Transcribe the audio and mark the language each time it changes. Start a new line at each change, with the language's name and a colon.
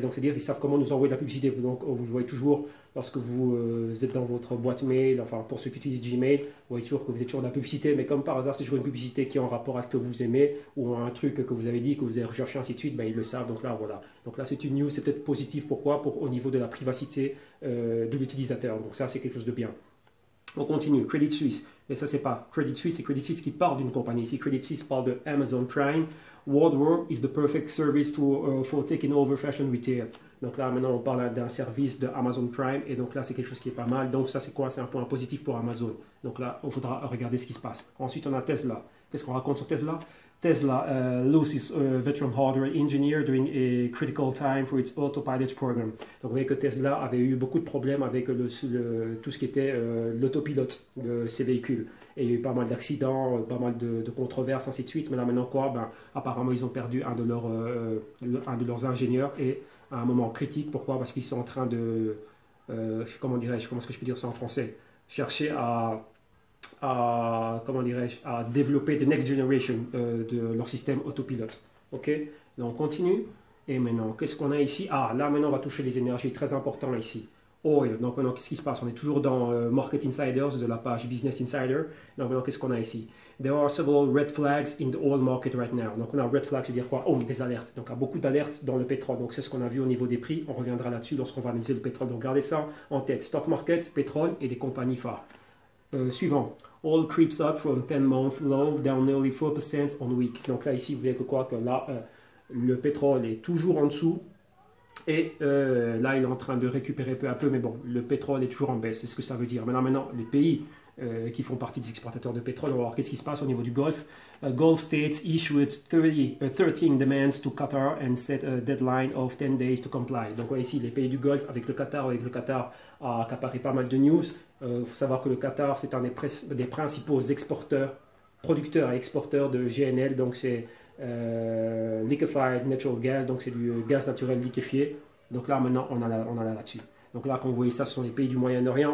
French: Donc, c'est-à-dire qu'ils savent comment nous envoyer de la publicité. Donc, vous le voyez toujours lorsque vous êtes dans votre boîte mail, enfin, pour ceux qui utilisent Gmail, vous voyez toujours que vous êtes toujours de la publicité, mais comme par hasard, c'est toujours une publicité qui est en rapport avec ce que vous aimez ou un truc que vous avez dit, que vous avez recherché, ainsi de suite, ben, ils le savent. Donc là, voilà. Donc là, c'est une news, c'est peut-être positif. Pourquoi? Au niveau de la privacité de l'utilisateur. Donc ça, c'est quelque chose de bien. On continue. Credit Suisse. Mais ça, c'est pas Credit Suisse, c'est Credit Suisse qui parle d'une compagnie. Ici, Credit Suisse parle de Amazon Prime.
English: World is the perfect service for taking over fashion retail.
French: Donc là, maintenant, on parle d'un service de Amazon Prime. Et donc là, c'est quelque chose qui est pas mal. Donc ça, c'est quoi? C'est un point positif pour Amazon. Donc là, il faudra regarder ce qui se passe. Ensuite, on a Tesla. Qu'est-ce qu'on raconte sur Tesla?
English: Tesla loses veteran hardware engineer during a critical time for its autopilot program.
French: Donc vous voyez que Tesla avait eu beaucoup de problèmes avec tout ce qui était l'autopilote de ses véhicules. Et il y a eu pas mal d'accidents, pas mal de controverses, ainsi de suite. Mais là maintenant quoi, ben, apparemment ils ont perdu un de leurs ingénieurs et à un moment critique. Pourquoi? Parce qu'ils sont en train de, comment dirais-je, comment est-ce que je peux dire ça en français? Chercher comment dirais-je, à développer
English: the next generation
French: de leur système autopilote. Ok, donc on continue. Et maintenant, qu'est-ce qu'on a ici? Ah, là maintenant on va toucher les énergies, très important ici. Oil. Donc maintenant, qu'est-ce qui se passe? On est toujours dans Market Insiders de la page Business Insider. Donc maintenant, qu'est-ce qu'on a ici?
English: There are several red flags in the oil market right now.
French: Donc on a red flags, c'est-à-dire quoi? Oh, des alertes. Donc il y a beaucoup d'alertes dans le pétrole. Donc c'est ce qu'on a vu au niveau des prix. On reviendra là-dessus lorsqu'on va analyser le pétrole. Donc gardez ça en tête. Stock market, pétrole et des compagnies phares. Suivant.
English: All creeps up from 10-month low, down nearly 4% on week.
French: Donc là, ici, vous voyez que quoi? Que là, le pétrole est toujours en dessous. Et là, il est en train de récupérer peu à peu. Mais bon, le pétrole est toujours en baisse. C'est ce que ça veut dire. Maintenant, les pays qui font partie des exportateurs de pétrole, on va voir qu'est-ce qui se passe au niveau du Golfe.
English: Gulf states issued 13 demands to Qatar and set a deadline of 10 days to comply.
French: Donc ouais, ici, les pays du Golfe avec le Qatar a accaparé pas mal de news. Il faut savoir que le Qatar, c'est un des principaux exporteurs, producteurs et exporteurs de GNL. Donc c'est
English: liquefied natural gas,
French: donc c'est du gaz naturel liquéfié. Donc là, maintenant, on a là-dessus. Donc là, quand vous voyez ça, ce sont les pays du Moyen-Orient.